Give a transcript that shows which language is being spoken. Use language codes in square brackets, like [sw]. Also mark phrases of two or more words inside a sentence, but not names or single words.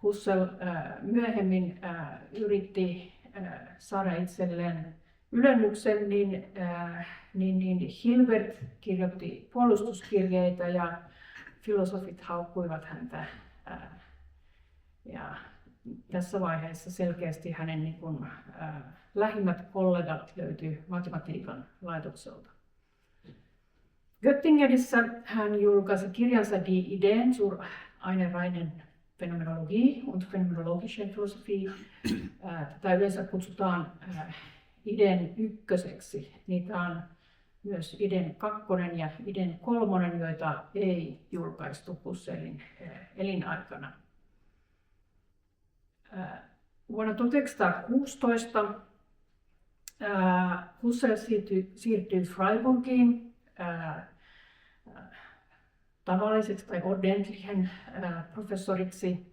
[fi] Husserl myöhemmin yritti saada itselleen ylennyksen, niin Hilbert kirjoitti puolustuskirjeitä ja filosofit haukkuivat häntä. Ja tässä vaiheessa selkeästi hänen niin kuin, lähimmät kollegat löytyy matematiikan laitokselta. Göttingenissä hän julkaisi kirjansa Die Ideen zur einer reinen Phänomenologie und phänomenologische Philosophie. Tätä yleensä kutsutaan Ideen ykköseksi. Niitä on myös Ideen kakkonen ja Ideen kolmonen, joita ei julkaistu Husserlin elinaikana. Vuonna 1916 Husserl siirtyi Freiburgiin tavalliseksi tai ordentlichen professoriksi.